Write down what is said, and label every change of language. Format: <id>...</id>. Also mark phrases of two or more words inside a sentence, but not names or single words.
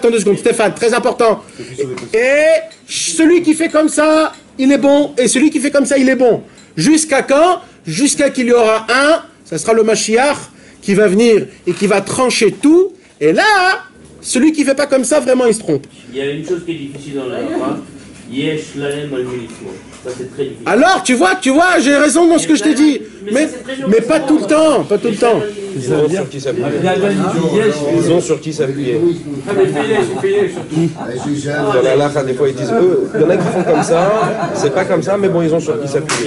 <fr>Attends 2 secondes, Stéphane, très important. Et celui qui fait comme ça, il est bon. Et celui qui fait comme ça, il est bon. Jusqu'à quand? Jusqu'à qu'il y aura un, ça sera le Mashiach, qui va venir et qui va trancher tout. Et là, celui qui ne fait pas comme ça, vraiment, il se trompe. Il y a une chose qui est difficile dans la halakha.</fr> <he>יש להם על מי לסמוך.</he> <fr>Ça c'est très difficile. Alors, tu vois, j'ai raison dans ce que je t'ai dit. Mais pas tout le temps, pas tout le temps. Ils ont sur qui s'appuyer. Ils ont sur qui s'appuyer. Dans la halakha, des fois, ils disent, il y en a qui font comme ça, c'est pas comme ça, mais bon, ils ont sur qui s'appuyer.</fr>